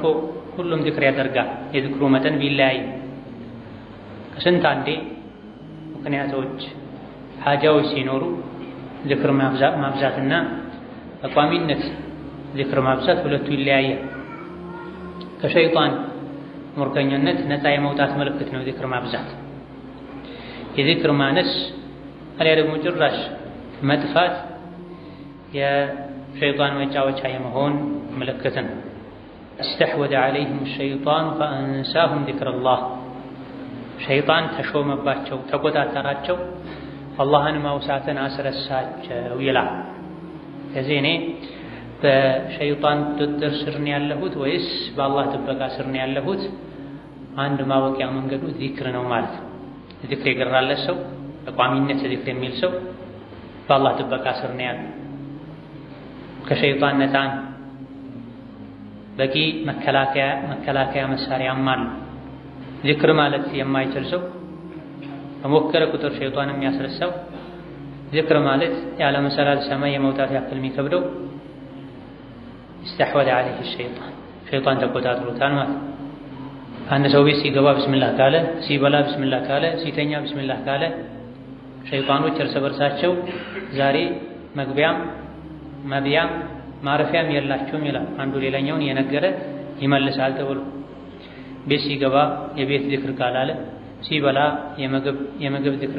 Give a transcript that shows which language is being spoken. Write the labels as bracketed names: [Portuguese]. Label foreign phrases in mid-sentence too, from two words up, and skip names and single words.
[Amharic] ሁሉም ዚክር ያደርጋል። የዚክሩ መጠን ቢለያይ ከስንት አንዴ ምክንያቶች ሐጃዎች ሲኖሩ ዚክር ማብዛትና በቋሚነት ዚክር ማብዛት ሁለቱ ይለያያል። ከሸይጣን ሙርከኛነት ነፃ የመውጣት ምልክት ነው ዚክር ማብዛት። የዚክር ማነስ አሊያ ደግሞ ጭራሽ መጥፋት የሸይጣን መጫወቻ የመሆን ምልክት ነው። [Arabic] استحوذ عليهم الشيطان فأنساهم ذكر الله [Amharic] ሸይጣን ተሾመባቸው ተቆጣጠራቸው አላህን ማውሳትን አስረሳቸው ይላል። ስለዚህ እኔ በሸይጣን ቁጥጥር ስር ነው ያለሁት ወይስ በአላህ ጥበቃ ስር ነው ያለሁት? አንድ ማወቂያ መንገዱ ዚክር ነው ማለት ነው። ዚክር የገራለት ሰው በቋሚነት ዚክር የሚል ሰው በአላህ ጥበቃ ስር ነው ያለው፣ ከሸይጣን ነፃ ነው። በቂ መከላከያ መሳሪያም አለ። ዚክር ማለት የማይችል ሰው በሞከረ ቁጥር ሸይጣን የሚያስረሳው፣ ዚክር ማለት ያለ መሰላል ሰማይ የመውጣት ያክል የሚከብደው [Arabic] استحوذ عليه الشيطان [Amharic] ሸይጣን ተቆጣጥሮታል ማለት ነው። አንድ ሰው ቤት ሲገባ ቢስሚላህ ካለ፣ ሲበላ ቢስሚላህ ካለ፣ ሲተኛ ቢስሚላህ ካለ ሸይጣኖች እርስ በርሳቸው ዛሬ መግቢያም መብያም ማረፊያም የላቸውም ይላል። አንዱ ሌላኛውን የነገረ ይመልሳል ተብሎ ቤት ሲገባ የቤት ዚክር ካላለ፣ ሲበላ የምግብ ዚክር